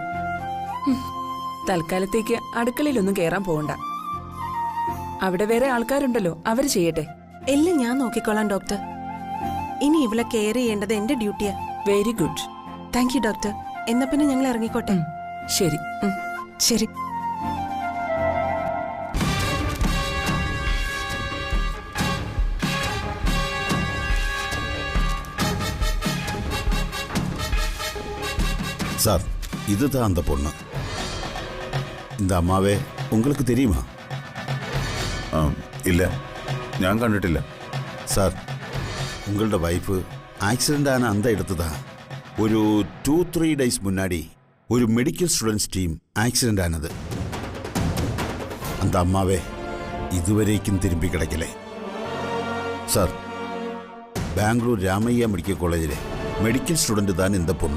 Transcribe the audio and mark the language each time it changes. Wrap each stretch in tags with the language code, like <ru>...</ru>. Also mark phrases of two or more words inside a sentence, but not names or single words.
<ml>തൽക്കാലത്തേക്ക് അടുക്കളയിലൊന്നും കയറാൻ പോകണ്ട. അവിടെ വേറെ ആൾക്കാരുണ്ടല്ലോ, അവര് ചെയ്യട്ടെ. എല്ലാം ഞാൻ നോക്കിക്കോളാം ഡോക്ടർ. ഇനി ഇവളെ കെയർ ചെയ്യേണ്ടത് എന്റെ ഡ്യൂട്ടിയാ.</ml> <en>very good. thank you</en> <ml>ഡോക്ടർ. എന്നാ പിന്നെ ഞങ്ങൾ ഇറങ്ങിക്കോട്ടെ. ശരി. ശരി.</ml> <ta>சார், இதுதான் அந்த பொண்ணு. இந்த அம்மாவே உங்களுக்கு தெரியுமா?</ta> <ml>ഇല്ല, ഞാൻ കണ്ടിട്ടില്ല.</ml> <ta>சார், உங்களோட வைஃபு ஆக்சிடென்ட் ஆன அந்த இடத்து தான் ஒரு 2-3 டேஸ் முன்னாடி ஒரு</ta> <en>medical students team</en> <ta>ஆக்சிடென்ட் ஆனது. அந்த அம்மாவே இதுவரைக்கும் திரும்பி கிடைக்கல. சார், பெங்களூர் ராமையா மெடிக்கல் காலேஜிலே</ta> <en>medical student</en> <ta>தான் இந்த பொண்ணு.</ta>